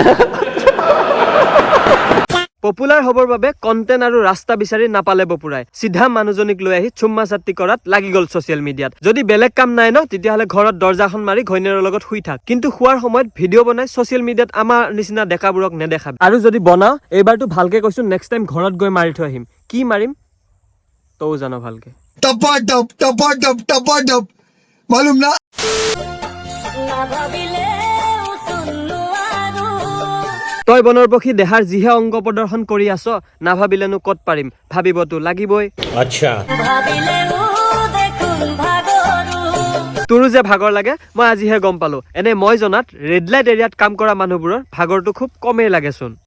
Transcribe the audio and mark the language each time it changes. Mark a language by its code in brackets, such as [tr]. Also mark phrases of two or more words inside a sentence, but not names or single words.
[as] পপুলাৰ হবৰ বাবে কন্টেন্ট আৰু ৰাস্তা বিচাৰি নাপালে বপুৰাই সিধা মানুহজনিক লৈ আহি চুম্মা চাত্তি কৰাত লাগি গল [en] social media [as] যদি বেলেগ কাম নাই ন তেতিয়াহলে ঘৰত দৰ্জাখন মাৰি ঘৈণীৰৰ লগত শুই থাক কিন্তু শুৱাৰ সময়ত ভিডিঅ' বনাই [en] social media [as] আমাৰ নিচিনা ডেকাবোৰক নেদেখাবি আৰু যদি বনাও এইবাৰটো ভালকে কৈছো [en] next time [as] ঘৰত গৈ মাৰি থৈ আহিম কি মাৰিম তও জানো ভালকে [hi] टपा मालूम ना [as] তই বনৰ পক্ষী দেহাৰ যিহে অংগ প্ৰদৰ্শন কৰি আছ নাভাবিলেনো ক'ত পাৰিম ভাবিবতো লাগিবই আচ্ছা তোৰো যে ভাগৰ লাগে মই আজিহে গম পালো এনে মই জনাত [en] red light area [as] কাম কৰা মানুহবোৰৰ ভাগৰটো খুব কমেই লাগেচোন